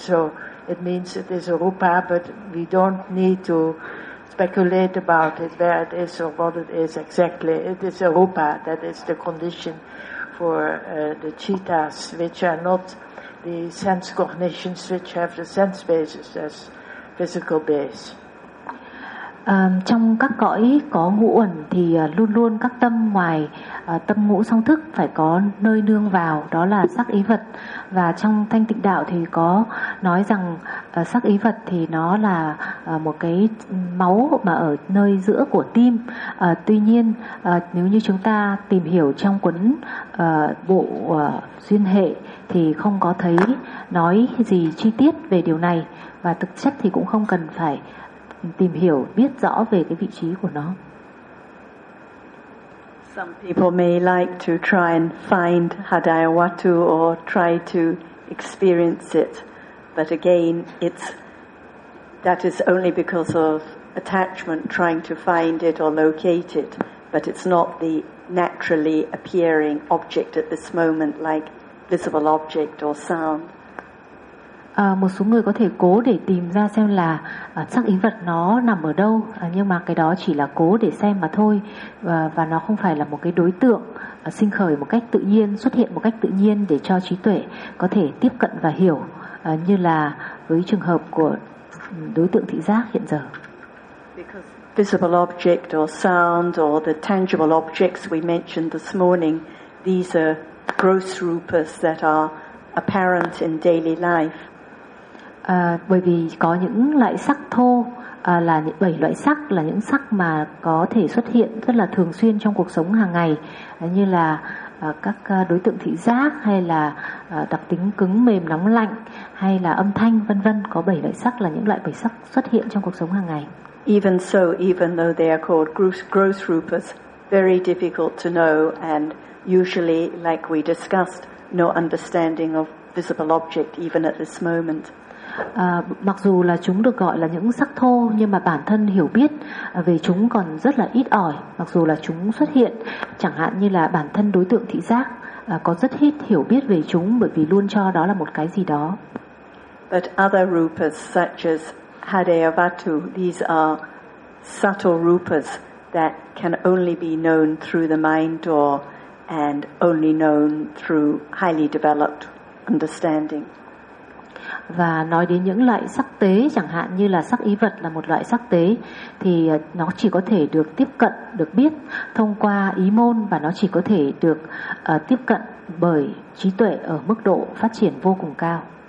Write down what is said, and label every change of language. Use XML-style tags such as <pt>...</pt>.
<en>So it means it is a Rupa, but we don't need to speculate about it, where it is or what it is exactly. It is a Rupa, that is the condition for the cittas, which are not the sense cognitions, which have the sense basis as physical base.</en> <vi>Trong các cõi có ngũ uẩn thì luôn luôn các tâm ngoài tâm ngũ song thức phải có nơi nương vào, đó là sắc ý vật. Và trong Thanh Tịnh Đạo thì có nói rằng sắc ý vật thì nó là một cái máu mà ở nơi giữa của tim. Tuy nhiên nếu như chúng ta tìm hiểu trong cuốn bộ Duyên Hệ thì không có thấy nói gì chi tiết về điều này, và thực chất thì cũng không cần phải tìm hiểu biết rõ về cái vị trí của nó.</vi> <en>Some people may like to try and find Hadayawattu or try to experience it, but again, it's that is only because of attachment trying to find it or locate it, but it's not the naturally appearing object at this moment, like visible object or sound.</en> <vi>Một số người có thể cố để tìm ra xem là sắc ý vật nó nằm ở đâu, nhưng mà cái đó chỉ là cố để xem mà thôi, và nó không phải là một cái đối tượng sinh khởi một cách tự nhiên, xuất hiện một cách tự nhiên để cho trí tuệ có thể tiếp cận và hiểu, như là với trường hợp của đối tượng thị giác hiện giờ.</vi> <en>Because visible object or sound or the tangible objects we mentioned this morning, these are gross rupas that are apparent in daily life.</en> <vi>Bởi vì có những loại sắc thô, là những bảy loại sắc, là những sắc mà có thể xuất hiện rất là thường xuyên trong cuộc sống hàng ngày, như là các đối tượng thị giác, hay là đặc tính cứng mềm nóng lạnh, hay là âm thanh vân vân. Có bảy loại sắc là những loại bảy sắc xuất hiện trong cuộc sống hàng ngày.</vi> <en>Even so, even though they are called gross rupas, very difficult to know, and usually, like we discussed, no understanding of visible object even at this moment.</en> <vi>Mặc dù là chúng được gọi là những sắc thô, nhưng mà bản thân hiểu biết về chúng còn rất là ít ỏi, mặc dù là chúng xuất hiện. Chẳng hạn như là bản thân đối tượng thị giác có rất ít hiểu biết về chúng, bởi vì luôn cho đó là một cái gì đó.</vi> <en>But other rupas such as Hadayavattu, these are subtle rupas that can only be known through the mind door, and only known through highly developed understanding.</en> <vi>Và nói đến những loại sắc tế, chẳng hạn như là sắc ý vật là một loại sắc tế, thì nó chỉ có thể được tiếp cận, được biết thông qua ý môn, và nó chỉ có thể được tiếp cận bởi trí tuệ ở mức độ phát triển vô cùng cao.</vi>